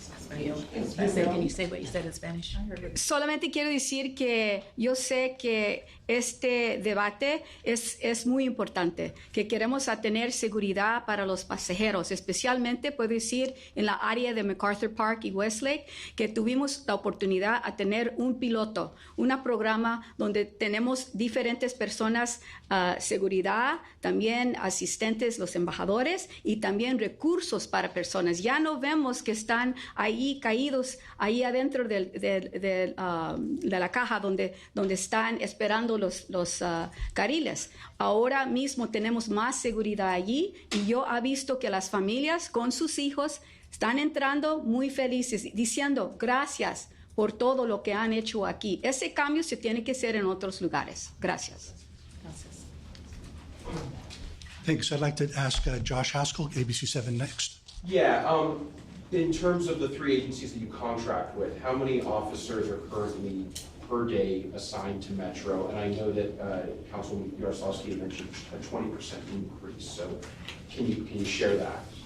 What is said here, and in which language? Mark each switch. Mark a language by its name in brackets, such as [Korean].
[English] Can you say what you said in Spanish? [Spanish] Solamente quiero decir que yo sé que este debate es muy importante, que queremos tener seguridad para los pasajeros, especialmente puedo decir en la área de MacArthur Park y Westlake, que tuvimos la oportunidad a tener un piloto, un programa donde tenemos diferentes personas, seguridad, también asistentes, los embajadores, y también recursos para personas. Ya no vemos que están ahí caídos, ahí adentro de la caja donde están esperando los carriles. Ahora mismo tenemos más seguridad allí, y yo he visto que las familias con sus hijos están entrando muy felices, diciendo gracias por todo lo que han hecho aquí. Ese cambio se tiene que hacer en otros lugares. Gracias. [English] Thanks. I'd like to ask Josh Haskell, ABC7 next. Yeah, in terms of the three agencies that you contract with, how many officers are currently per day assigned to Metro? And I know that Councilman Yaroslavsky mentioned a 20% increase, so can you share that?